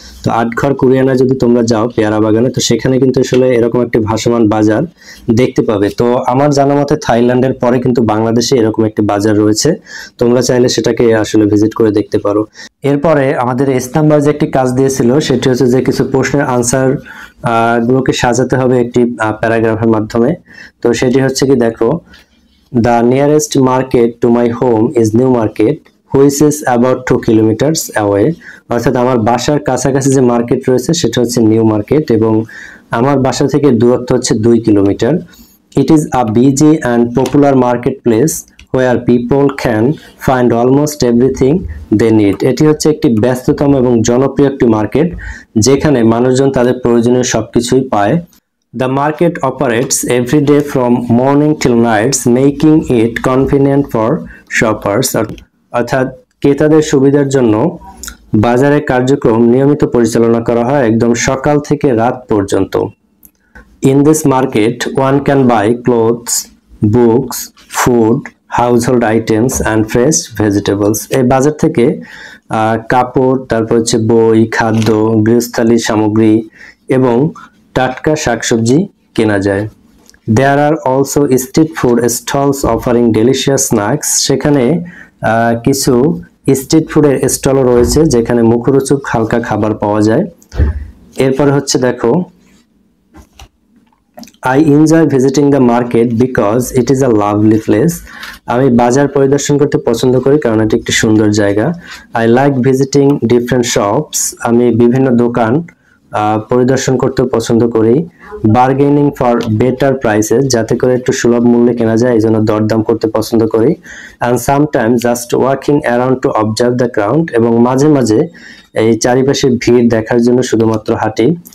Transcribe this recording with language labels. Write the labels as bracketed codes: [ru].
[bn] তো আটঘর কুরিয়ানায় যদি তোমরা যাও পেয়ারা বাগানে, তো সেখানে কিন্তু আসলে এরকম একটি ভাসমান বাজার দেখতে পাবে। তো আমার জানা মতে থাইল্যান্ডের পরে কিন্তু বাংলাদেশে এরকম একটি বাজার রয়েছে, তোমরা চাইলে সেটাকে আসলে ভিজিট করে দেখতে পারো। এরপরে আমাদের ইসলামবাদ যে একটি কাজ দিয়েছিল সেটি হচ্ছে যে কিছু প্রশ্নের আনসার গুলোকে সাজাতে হবে একটি প্যারাগ্রাফের মাধ্যমে। তো সেটি হচ্ছে কি, দেখো, [en] The nearest market to my home is New Market, which is about 2 kilometers away. [bn] অর্থাৎ আমার বাসার কাছাকাছি যে মার্কেট রয়েছে সেটা হচ্ছে নিউ মার্কেট এবং আমার বাসা থেকে দূরত্ব হচ্ছে 2 kilometre. [en] It is a busy and popular marketplace where people can find almost everything they need. [bn] এটি হচ্ছে একটি ব্যস্ততম এবং জনপ্রিয় একটি মার্কেট যেখানে মানুষজন তাদের প্রয়োজনীয় সবকিছুই পায়। [en] The market operates every day from morning till nights, making it convenient for shoppers. [bn] অর্থাৎ ক্রেতাদের সুবিধার জন্য বাজারের কার্যক্রম নিয়মিত পরিচালনা করা হয় একদম সকাল থেকে রাত পর্যন্ত। [en] In this market, one can buy clothes, books, food, household items and fresh vegetables. [bn] এই বাজার থেকে কাপড়, তারপর হচ্ছে বই, খাদ্য, গৃহস্থালী সামগ্রী এবং টাটকা শাকসবজি কেনা যায়। [en] There are also street food stalls offering delicious snacks. [bn] সেখানে কিছু স্ট্রিট ফুডের স্টলও রয়েছে যেখানে মুখরোচক হালকা খাবার পাওয়া যায়। এরপরে হচ্ছে দেখো, [en] I enjoy visiting the market because it is a lovely place. [bn] আমি বাজার পরিদর্শন করতে পছন্দ করি কারণ এটি একটি সুন্দর জায়গা। [en] I like visiting different shops. [bn] আমি বিভিন্ন দোকান পরিদর্শন করতে পছন্দ করি। [en] bargaining for better prices, [bn] যাতে করে একটু সুলভ মূল্যে কেনা যায়, এই জন্য দরদাম করতে পছন্দ করি। [en] and sometimes just walking around to observe the crowd, [bn] এবং মাঝে মাঝে এই চারিপাশে ভিড় দেখার জন্য শুধুমাত্র হাঁটি।